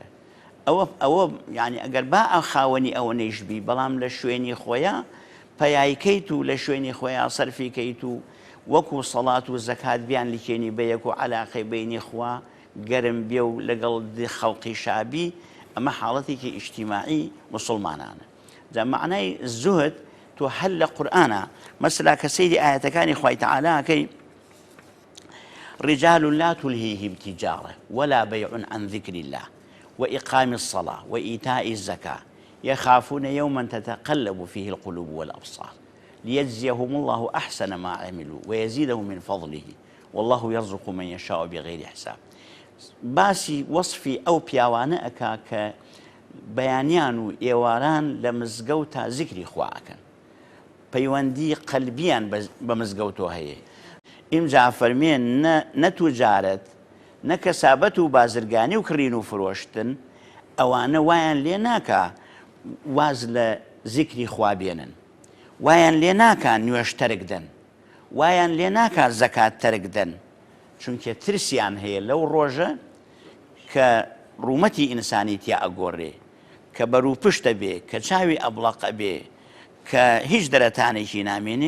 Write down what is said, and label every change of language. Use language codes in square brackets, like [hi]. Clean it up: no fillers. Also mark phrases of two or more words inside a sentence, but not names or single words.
[ckb] ئەوە یعنی ئەگەر با ئەو خاوەنی ئەوە نەیژبی، بەڵام لە شوێنی خۆیان پەیایکەیت و لە شوێنی خۆیان سەرفیکەیت و وەکو سەڵات و زەکات بیان لیکێنی بە یەک و عەلاقەی بەینی خوا گەرم بێ و لەگەڵ خەڵقی شابی، ئەمە حاڵەتێکی ئیجتیماعی موسڵمانانە. جا معنای زوهد تۆ هەر لە قورئانە مەسەلا کە سەیری ئایەتەکانی خوای تەعالاکەی [ar] رجال لا تلهيهم تجارة ولا بيع عن ذكر الله وإقام الصلاة وإيتاء الزكاة يخافون يوما تتقلب فيه القلوب والأبصار ليجزيهم الله أحسن ما عملوا ويزيدهم من فضله والله يرزق من يشاء بغير حساب. [ckb] باسی وەصفی ئەو پیاوانە ئەکا کە بەیانیان و ئێواران لە مزگەوتە زیکری خوا ئەکەن، پەیوەندی قەلبیان بە مزگەوتەوە هەیە. ئیمجا فەرمێن نە توجارەت، نە کەسابەت و بازرگانی و کڕین و فرۆشتن، ئەوانە وایان لێ ناکا واز لە زیکری خوا بێنن، وایان لێ ناکا نوێژ تەرک دەن، وایان لێ ناکا زەکات تەرک دەن، چونکە ترسیان هەیە لەو ڕۆژە کە ڕوومەتی ئینسانی تیا ئەگۆڕێ، کە بەرووپشتە بێ، کە چاوی ئەبڵەقە بێ، کە هیچ دەرەتانێکی نامێنێ.